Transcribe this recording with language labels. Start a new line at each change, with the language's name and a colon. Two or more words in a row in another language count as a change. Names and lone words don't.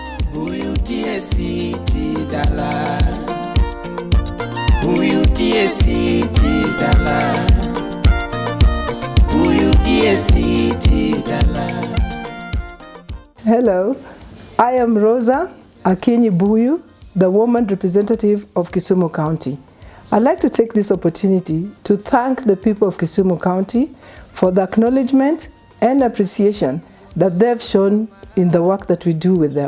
Luo (Kenya and Tanzania): Buyu TSC Dala. Buyu TSC Dala. Buyu TSC Dala.
English: Hello, I am Rozaah Akinyi Buyu, the woman representative of Kisumu County. I'd like to take this opportunity to thank the people of Kisumu County for the acknowledgement and appreciation that they've shown in the work that we do with them.